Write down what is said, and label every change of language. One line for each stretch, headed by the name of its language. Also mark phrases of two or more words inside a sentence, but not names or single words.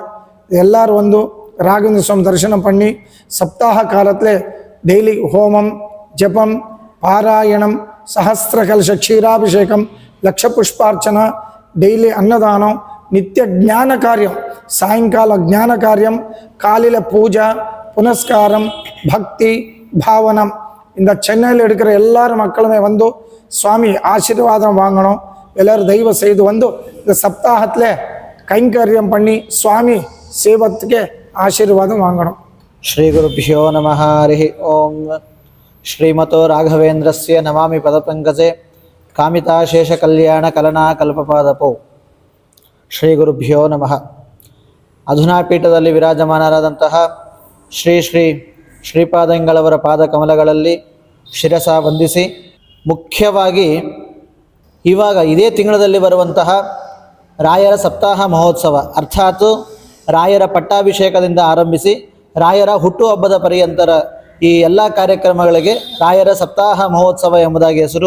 Tamil: எல்லாரும் வந்து ராகவேந்திர சுவாமி தரிசனம் பண்ணி சப்தாக காலத்தில் டெய்லி ஹோமம், ஜபம், பாராயணம், சஹஸ்ர கலச க்ஷீராபிஷேகம், லக்ஷ புஷ்பார்ச்சனா, டெய்லி அன்னதானம், நித்திய ஞான காரியம், சாயங்கால ஞான காரியம், காலையில் பூஜை, புனஸ்காரம், பக்தி, பாவனம். இந்த சென்னையில் இருக்கிற எல்லாரும் மக்களுமே வந்து சுவாமி ஆசீர்வாதம் வாங்கணும். எல்லோரும் தெய்வம் செய்து வந்து இந்த சப்தாகத்தில் கைங்கரியம் பண்ணி சுவாமி சேவத்துக்கு ஆசீர்வாதம் வாங்கணும்.
Sanskrit: ಶ್ರೀ ಗುರುಭ್ಯೋ ನಮಃ. ಹರಿ ಓಂ. ಶ್ರೀಮತೋ ರಾಘವೇಂದ್ರಸ್ಯ ನಮಾಮಿ ಪದಪಂಕಜೆ ಕಾಮಿತಾಶೇಷ ಕಲ್ಯಾಣ ಕಲನಾ ಕಲ್ಪಪಾದಪೋ. ಶ್ರೀ ಗುರುಭ್ಯೋ ನಮಃ.
Kannada: ಅಧುನಾ ಪೀಠದಲ್ಲಿ ವಿರಾಜಮಾನರಾದಂತಹ ಶ್ರೀ ಶ್ರೀಪಾದಂಗಳವರ ಪಾದ ಕಮಲಗಳಲ್ಲಿ ಶಿರಸ ವಂದಿಸಿ, ಮುಖ್ಯವಾಗಿ ಇವಾಗ ಇದೇ ತಿಂಗಳಲ್ಲಿ ಬರುವಂತಹ ರಾಯರ ಸಪ್ತಾಹ ಮಹೋತ್ಸವ, ಅರ್ಥಾತ್ ರಾಯರ ಪಟ್ಟಾಭಿಷೇಕದಿಂದ ಆರಂಭಿಸಿ ರಾಯರ ಹುಟ್ಟುಹಬ್ಬದ ಪರ್ಯಂತರ ಈ ಎಲ್ಲ ಕಾರ್ಯಕ್ರಮಗಳಿಗೆ ರಾಯರ ಸಪ್ತಾಹ ಮಹೋತ್ಸವ ಎಂಬುದಾಗಿ ಹೆಸರು.